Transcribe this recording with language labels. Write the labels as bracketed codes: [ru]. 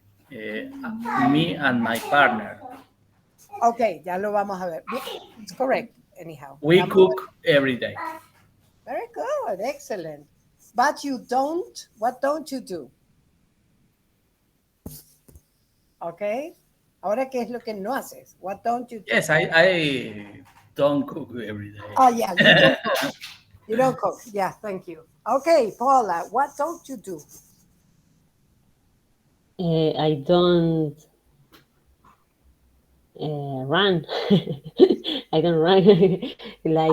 [en] Me and my partner. [es] Okay, ya lo vamos a ver. [en] It's correct, anyhow. We Number- cook every day. Very good, excellent. But you don't, what don't you do? [es] Okay, ahora, ¿qué es lo que no haces? [en] What don't you do? Yes, I don't cook every day. Oh, yeah, you don't cook. You don't cook. Yeah, thank you. Okay, Paula, what don't you do? I don't run. I don't run. Like